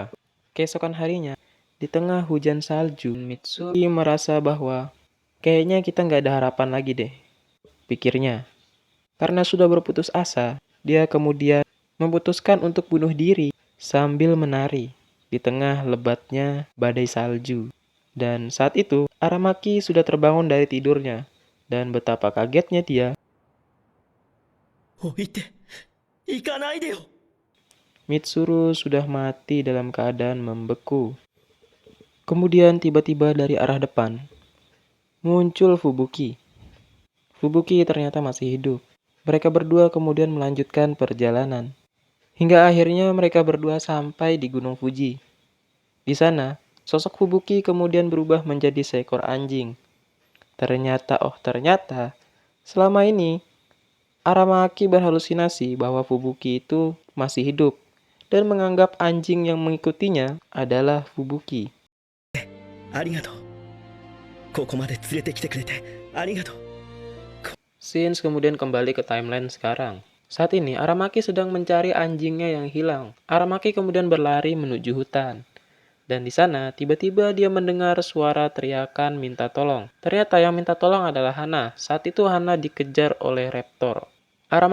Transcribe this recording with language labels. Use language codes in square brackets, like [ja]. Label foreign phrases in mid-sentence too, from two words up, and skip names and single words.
[id] Keesokan harinya, di tengah hujan salju, Mitsuru merasa bahwa kayaknya kita nggak ada harapan lagi deh, pikirnya. Karena sudah berputus asa, dia kemudian memutuskan untuk bunuh diri sambil menari di tengah lebatnya badai salju. Dan saat itu, Aramaki sudah terbangun dari tidurnya. Dan betapa kagetnya dia. [ja] 置いて行かないでよ。 [id] Mitsuru sudah mati dalam keadaan membeku. Kemudian tiba-tiba dari arah depan, muncul Fubuki. Fubuki ternyata masih hidup. Mereka berdua kemudian melanjutkan perjalanan. Hingga akhirnya mereka berdua sampai di Gunung Fuji. Di sana, sosok Fubuki kemudian berubah menjadi seekor anjing. Ternyata, selama ini Aramaki berhalusinasi bahwa Fubuki itu masih hidup dan menganggap anjing yang mengikutinya adalah Fubuki. [ja] ありがとう。ここまで連れてきてくれてありがとう。 [id] Scenes kemudian kembali ke timeline sekarang. Saat ini, Aramaki sedang mencari anjingnya yang hilang. Aramaki kemudian berlari menuju hutan. Dan di sana, tiba-tiba dia mendengar suara teriakan minta tolong. Ternyata yang minta tolong adalah Hana. Saat itu Hana dikejar oleh raptor.